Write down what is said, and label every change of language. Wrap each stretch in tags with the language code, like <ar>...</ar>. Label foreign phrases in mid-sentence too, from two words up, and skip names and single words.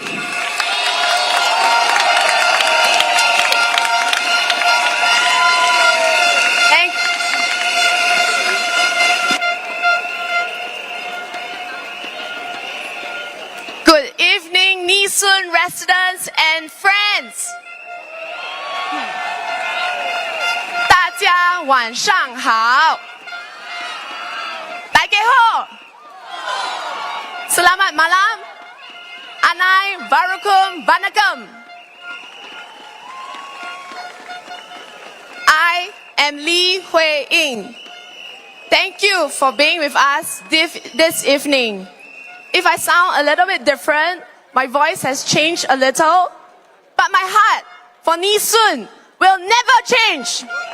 <en>Good evening, Yishun residents and friends.</en> <zh>大家晚上好。大家好。</zh> <ms>Selamat malam.</ms> <ta>அனைவருக்கும் வணக்கம்.</ta> <en>I am Huing. Thank you for being with us this evening. If I sound a little bit different, my voice has changed a little, but my heart for Nisun will never change.</en>